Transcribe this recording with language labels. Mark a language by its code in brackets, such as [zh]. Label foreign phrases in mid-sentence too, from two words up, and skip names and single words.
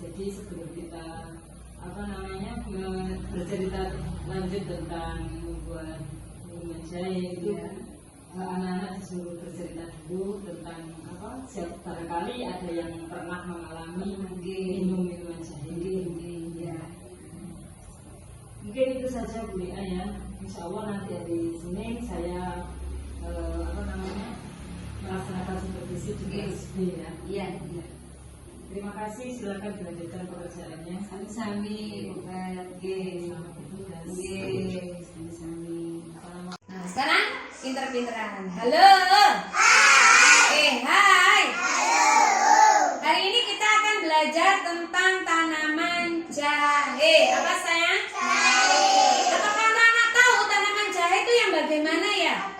[id] Jadi sebelum kita bercerita lanjut tentang membuat minuman jahe itu anak-anak disuruh bercerita dulu tentang barangkali ada yang pernah mengalami minum minuman jahe. Mungkin itu saja Bu Lia ya. [ar] Insya Allah [id] nanti hari Senin saya melaksanakan supervisi juga SD ya. Iya. Terima kasih, silakan dilanjutkan pekerjaannya. Sami-sami, Selamat bertugas. Sami-sami. Nah, sekarang pinter-pinteran. Halo. Hai. Hai. Hari ini kita akan belajar tentang tanaman jahe. Apa sayang? Jahe. Apakah anak-anak tahu tanaman jahe itu yang bagaimana ya?